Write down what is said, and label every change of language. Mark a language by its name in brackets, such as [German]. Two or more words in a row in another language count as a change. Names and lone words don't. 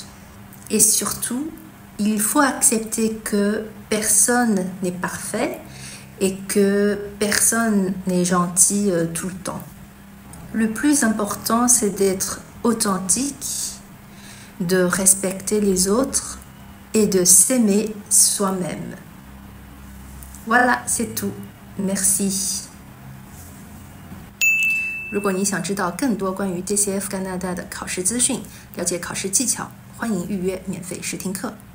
[French] Et surtout, il faut accepter que personne n'est parfait et que personne n'est gentil tout le temps. Le plus important, c'est d'être authentique, de respecter les autres et de s'aimer soi-même. Voilà, c'est tout. Merci. [Chinese] 如果你想知道更多关于 JCF 加拿大的考试资讯，了解考试技巧，欢迎预约免费试听课。